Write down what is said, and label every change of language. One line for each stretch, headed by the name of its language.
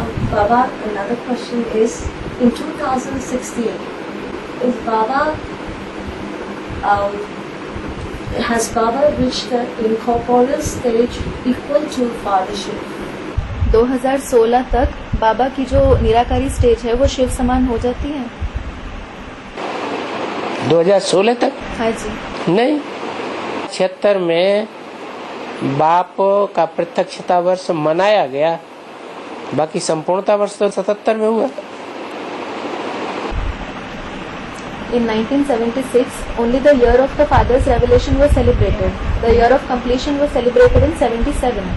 English: Baba, another question is, in 2016, is Baba, has Baba reached the incorporeal stage equal to fathership?
Hindi: 2016 तक बाबा की जो निराकारी stage है वो शिव समान हो जाती है? 2016 तक? हाँ जी। नहीं, 76 में बाप का प्रत्यक्षता वर्ष मनाया गया, बाकी संपूर्णता वर्ष तो 77 में हुआ।
English: In 1976, only the year of the father's revelation was celebrated. The year of completion was celebrated in 77.